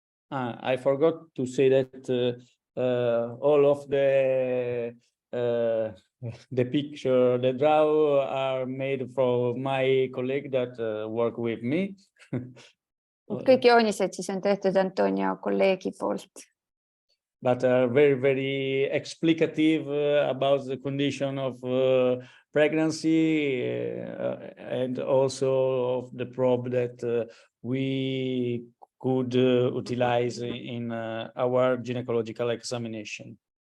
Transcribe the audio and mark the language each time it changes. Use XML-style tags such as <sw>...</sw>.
<en>I forgot to say that all of the picture, the draw are made from my colleague that work with me.</en> <et>Kõik joonised siis on tehtud Antonio kolleegi poolt.</et> <en>But are very, very explicative about the condition of pregnancy and also of the probe that we could utilize in our gynecological examination.</en>